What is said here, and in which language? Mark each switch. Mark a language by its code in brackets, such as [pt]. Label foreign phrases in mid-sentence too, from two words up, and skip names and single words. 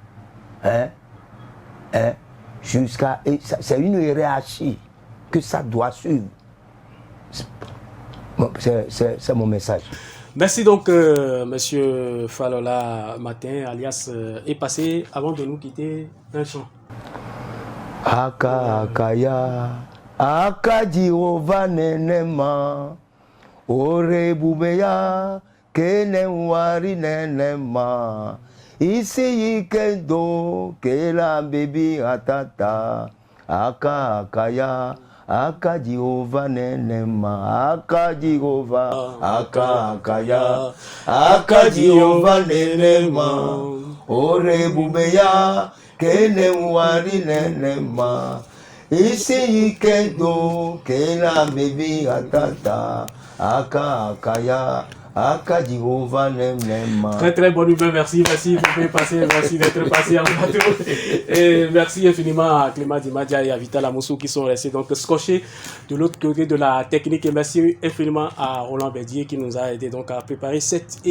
[fr] C'est une hiérarchie que ça doit suivre. C'est mon message. Merci donc, monsieur Falola Martin, alias Epassé. Avant de nous quitter, un chant. Aka akaya, aka Jehova nenema, ore bubeya, kene wari nenema, isi yikendo, kela baby atata, aka akaya. Aka Jehova nenema, aka Jehova, aka akaya, aka Jehova nenema, ore bubeya, kene wari nenema, isi ikendo, kena baby atata, aka akaya. Très très bonne nouvelle, merci, vous pouvez passer, merci d'être passé en plateau. Et merci infiniment à Clément Dimadja et à Vital Amoussou qui sont restés donc scotchés de l'autre côté de la technique. Et merci infiniment à Roland Bédier qui nous a aidé donc à préparer cette émission.